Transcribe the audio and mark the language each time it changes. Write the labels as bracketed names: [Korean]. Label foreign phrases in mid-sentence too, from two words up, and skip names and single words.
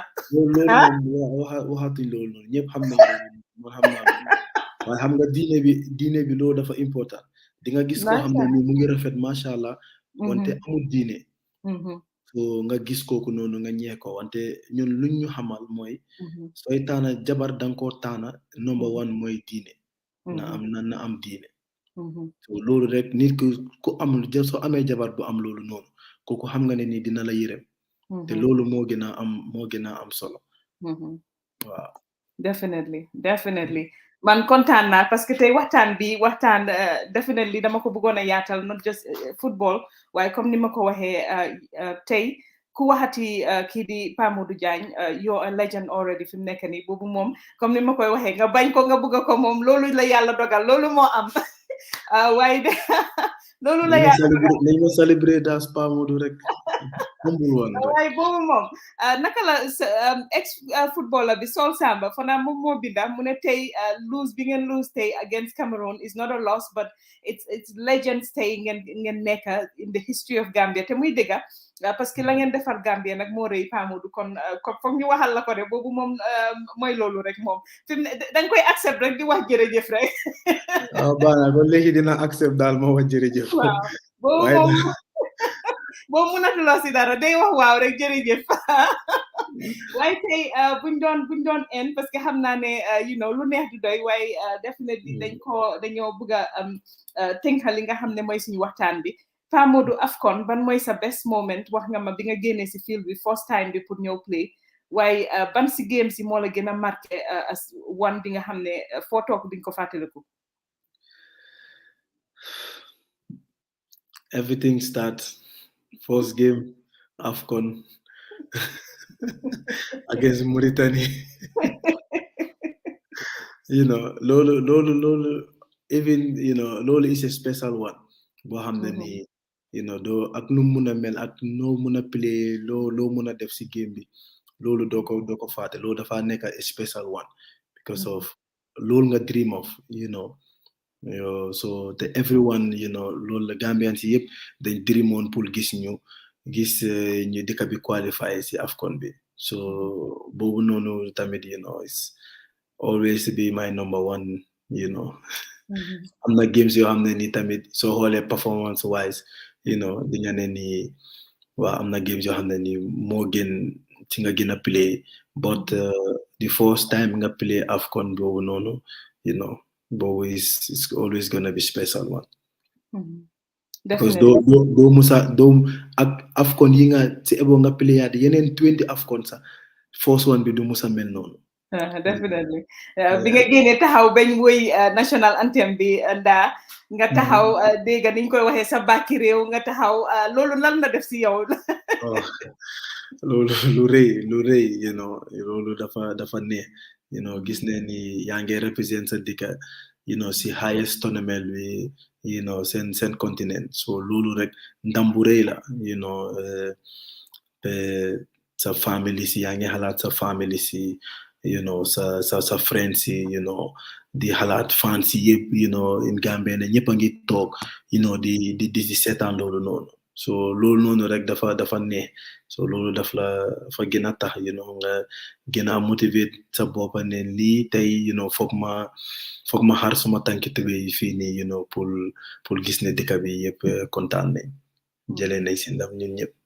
[Wolof] loolu waxatuñ loolu noonu ñëpp xam nañ loolu man xam naa waaye xam nga diine bi loolu dafa important di nga gis koo xam ne ni mu ngi rafet [Arabic] macha allah [Wolof] wante amul diine so nga gis kooku noonu nga ñee ko wante ñun luñ ñu xamal mooy sooy taana jabar danga koo taana [English] number one [Wolof] mooy diine na am diine so loolu rek nit ku am soo amee jabar bu am loolu noonu kooku xam nga ne ni dina la yërëm te loolu moo gën a am solo waaw definitely man kontaan naa [French] parce que [Wolof] tey waxtaan definitely dama ko bëggoon a yaatal [English] not just football [Wolof] waaye comme ni ma ko waxee tey ku waxati kii di Pa Modou Jagne [English] you're a legend already [Wolof] fi mu nekk nii boobu moom comme ni ma koy waxee nga bañ ko nga bëgg ko moom loolu la yàlla dogal loolu moo am waaye de loolu la yàlla nañ ma célébrer daas Pa Modou rek waaye boobu moom naka la [English] ex footballer [Wolof] bi Sol Samba fanaa moom moo binda mu ne tey lose bi ngeen lose tey [English] against Cameroon is not a loss but it's legends [Wolof] tey ngeen nekk [English] in the history of Gambia [Wolof] te muy dëgga [French] parce que [Wolof] la ngeen defar Gambia nag moo rëy Pa Modou kon foog ñu waxal la ko de boobu moom mooy loolu rek moom fi mu ne danga koy accept rek di wax jërëjëf rek baana kon léegi dina accept daal ma wax jërëjëf waaw boobu moom boobu mënatuloo si dara day wax waaw rek jërëjëf waaye tey buñ doon en [French] parce que [Wolof] xam naa ne lu neex du doy waaye definitely dañoo bëgg a tënkal li nga xam ne mooy suñu waxtaan bi Pa Modou AFCON ban mooy sa [English] best moment [Wolof] wax nga ma bi nga génnee si field bi [English] first time [Wolof] bi pour ñëw play waaye ban si game si moo la gën a marqué [English] as one [Wolof] bi nga xam ne foo toog duñ ko fàttaliku [English] everything starts first game [Wolof] AFCON [English] against Mauritania [Wolof] loolu even loolu [English] is a special one [Wolof] boo xam ne nii doo ak nu mun a mel ak noo mun a play loo mun a def si game bi loolu doo ko fàtte loolu dafa nekk [English] a special one because of [Wolof] loolu nga [English] dream of [Wolof] so te everyone loolu la Gambian si yëpp dañ dreamoon pour gis ñu dëkk bi qualify si AFCON bi so boobu noonu tamit it's [English] always be my number one [Wolof] am na games yoo xam ne ni tamit soo xoolee [English] performance wise [Wolof] di nga ne ni waaw am na games yoo xam ne ni moo gën ci nga gën a play [English] but the first time [Wolof] nga play AFCON boobu noonu boobu [English] is always gonna be special one because [Wolof] doo musa ak AFCON yi nga ci ebo nga play yaat yeneen 20 AFCON sax first one bi du musa mel noonu definitely bi nga génnee taxaw bañ woy [English] national anthem [Wolof] bi ndaa nga taxaw dégg niñ koy waxee sa bàkki réew nga taxaw loolu lan la def si yow loolu lu rëy loolu dafa neex gis ne ni yaa ngi represent sa dëkka si [English] highest tournament [Wolof] bi seen continent so loolu rek ndam bu rëy la sa family si yaa ngi xalaat sa family si sa friends si di xalaat fans si yëpp in Gambia ne ñëpp a ngi toog di seetaan loolu noonu so loolu noonu rek dafa neex so loolu dafa gën a tax nga gën a motivate sa boppa ne lii tey foog ma xar suma tànki tubéy fii nii pour gis ne dëkk bi yëpp kontaan nañ jëlee nañ si ndam ñun ñëpp.